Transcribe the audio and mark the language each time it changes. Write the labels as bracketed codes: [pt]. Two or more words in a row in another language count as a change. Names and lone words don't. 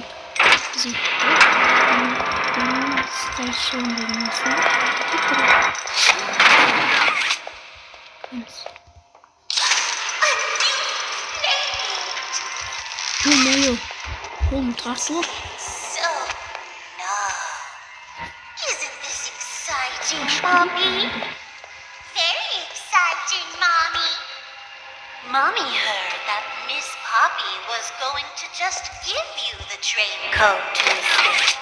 [kk] Біз старшын деген нәрсе. Ё-моё, қолым тартылып. [en] So, now, isn't this exciting, Mommy? Very exciting, Mommy. Mommy heard that Miss Poppy was going to just give you the train code to escape.